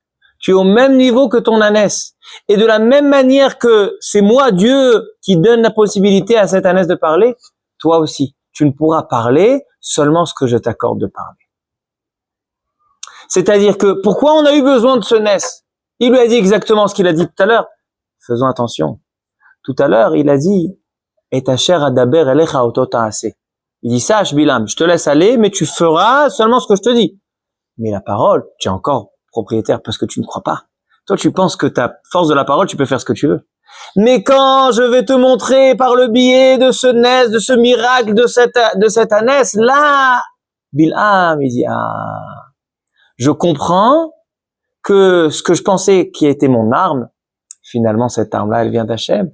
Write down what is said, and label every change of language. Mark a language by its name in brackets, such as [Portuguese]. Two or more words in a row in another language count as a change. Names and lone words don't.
[French] Tu es au même niveau que ton ânesse. Et de la même manière que c'est moi, Dieu, qui donne la possibilité à cette ânesse de parler, toi aussi, tu ne pourras parler seulement ce que je t'accorde de parler. C'est-à-dire que, pourquoi on a eu besoin de ce nes? Il lui a dit exactement ce qu'il a dit tout à l'heure. Faisons attention. Tout à l'heure, il a dit, et ta chère [Hebrew] אדבר אליך אותו תעשה. [French] Il dit, sache, Bilham, je te laisse aller, mais tu feras seulement ce que je te dis. Mais la parole, tu es encore propriétaire parce que tu ne crois pas. Toi, tu penses que ta force de la parole, tu peux faire ce que tu veux. Mais quand je vais te montrer par le biais de ce nes, de ce miracle, de cette ânesse, là, Bilham, il dit, je comprends que ce que je pensais qui était mon arme, finalement, cette arme-là, elle vient d'Hachem.